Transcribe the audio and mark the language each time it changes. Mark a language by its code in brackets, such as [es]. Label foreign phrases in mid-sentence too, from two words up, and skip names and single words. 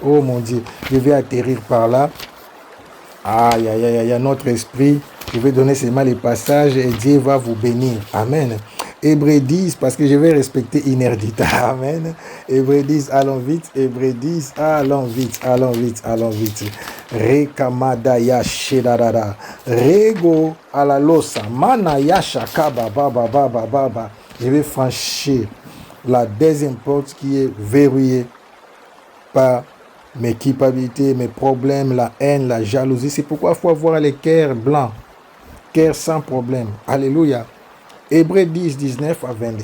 [fr] Oh mon Dieu, je vais atterrir par là. Aïe, aïe, aïe, aïe, notre esprit. Je vais donner seulement les passages et Dieu va vous bénir. Amen. Hébreux 10, parce que je vais respecter Inerdita. Amen. Hébreux 10, allons vite. Hébreux 10, allons vite, allons vite, allons vite. Rekamadaya shedadada. Rego alalosa. Manaya shakaba baba baba baba. Je vais franchir la deuxième porte qui est verrouillée par mes culpabilités, mes problèmes, la haine, la jalousie. C'est pourquoi il faut avoir les cœurs blancs, cœurs sans problème. Alléluia. Hébreux 10, 19 à 22.